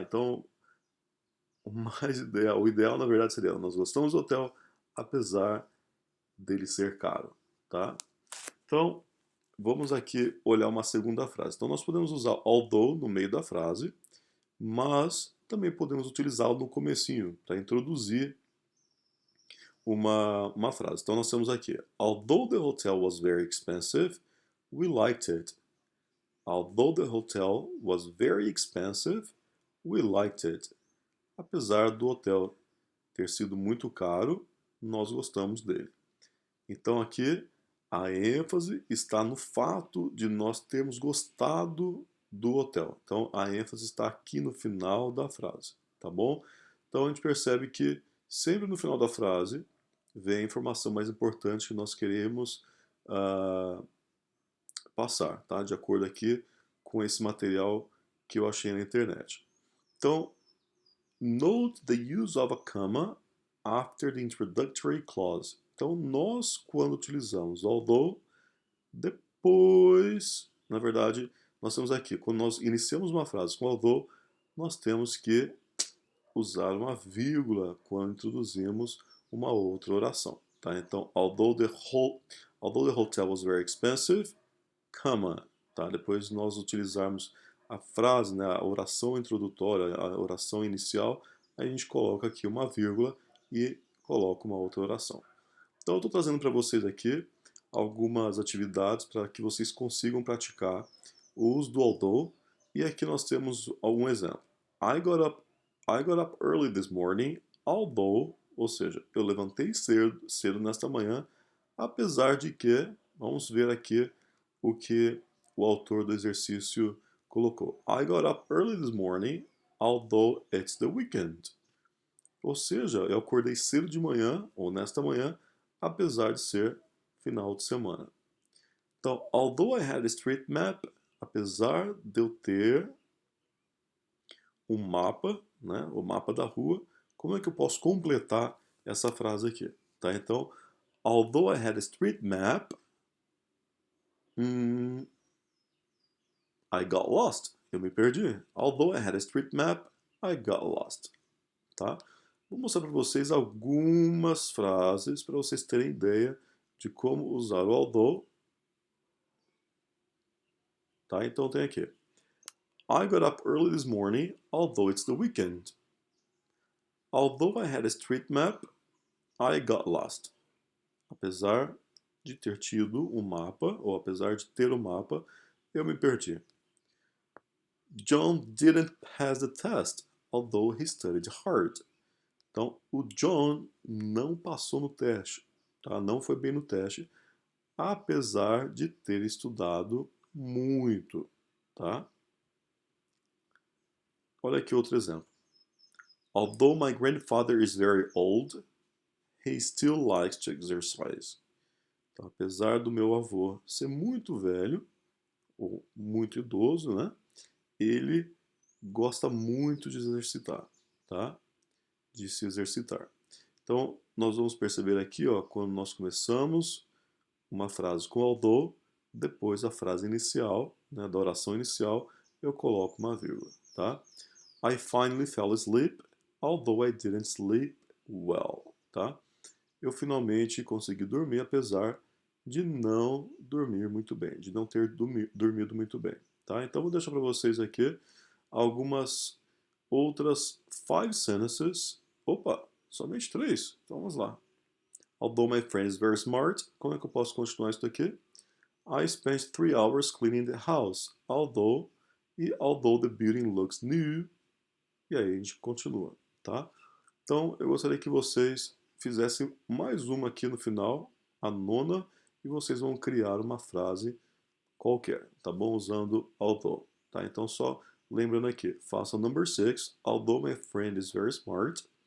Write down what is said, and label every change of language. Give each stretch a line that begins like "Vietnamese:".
Portuguese: Então, o ideal na verdade seria, nós gostamos do hotel, apesar dele ser caro, tá? Então, vamos aqui olhar uma segunda frase. Então, nós podemos usar although no meio da frase, mas também podemos utilizá-lo no comecinho, para introduzir uma frase. Então, nós temos aqui,
English: although the hotel was very expensive, we liked it. Although the hotel was very expensive, we liked it.
Portuguese: Apesar do hotel ter sido muito caro, nós gostamos dele. Então aqui a ênfase está no fato de nós termos gostado do hotel. Então a ênfase está aqui no final da frase, tá bom? Então a gente percebe que sempre no final da frase vem a informação mais importante que nós queremos passar, tá? De acordo aqui com esse material que eu achei na internet.
English: Então, note the use of a comma after the introductory clause.
Portuguese: Então, nós, quando utilizamos although, depois, na verdade, nós temos aqui, quando nós iniciamos uma frase com although, nós temos que usar uma vírgula quando introduzimos uma outra oração. Tá?
English: Então, although the hotel was very expensive, comma, tá?
Portuguese: Depois nós utilizarmos a frase, né, a oração introdutória, a oração inicial, a gente coloca aqui uma vírgula e coloca uma outra oração. Então eu estou trazendo para vocês aqui algumas atividades para que vocês consigam praticar o uso do although, e aqui nós temos algum exemplo.
English: I got up early this morning, although,
Portuguese: ou seja, eu levantei cedo nesta manhã, apesar de que, vamos ver aqui o que o autor do exercício colocou.
English: I got up early this morning, although it's the weekend.
Portuguese: Ou seja, eu acordei cedo de manhã, ou nesta manhã, apesar de ser final de semana. Então,
English: although I had a street map,
Portuguese: apesar de eu ter um mapa, né, o mapa da rua, como é que eu posso completar essa frase aqui? Tá?
English: Então, although I had a street map, I got lost.
Portuguese: Eu me perdi.
English: Although I had a street map, I got lost.
Portuguese: Tá? Vou mostrar para vocês algumas frases para vocês terem ideia de como usar o although. Tá? Então tem aqui.
English: I got up early this morning, although it's the weekend. Although I had a street map, I got lost.
Portuguese: Apesar de ter tido um mapa, ou apesar de ter um mapa, eu me perdi.
English: John didn't pass the test, although he studied hard.
Portuguese: Então, o John não passou no teste, tá? Não foi bem no teste, apesar de ter estudado muito, tá? Olha aqui outro exemplo.
English: Although my grandfather is very old, he still likes to exercise.
Portuguese: Então, apesar do meu avô ser muito velho, ou muito idoso, né? Ele gosta muito de exercitar, tá? De se exercitar. Então, nós vamos perceber aqui, ó, quando nós começamos uma frase com although, depois a frase inicial, né, da oração inicial, eu coloco uma vírgula, tá?
English: I finally fell asleep, although I didn't sleep well, tá?
Portuguese: Eu finalmente consegui dormir, apesar de não dormir muito bem, de não ter dormido muito bem, tá? Então, vou deixar para vocês aqui algumas outras 5 sentences. Opa, somente 3. Então vamos lá.
English: Although my friend is very smart,
Portuguese: como é que eu posso continuar isso daqui?
English: I spent 3 hours cleaning the house, although the building looks new.
Portuguese: E aí a gente continua, tá? Então eu gostaria que vocês fizessem mais uma aqui no final, a 9ª, e vocês vão criar uma frase qualquer, tá bom? Usando although, tá? Então só lembrando aqui, faça o
English: number 6, although my friend is very smart.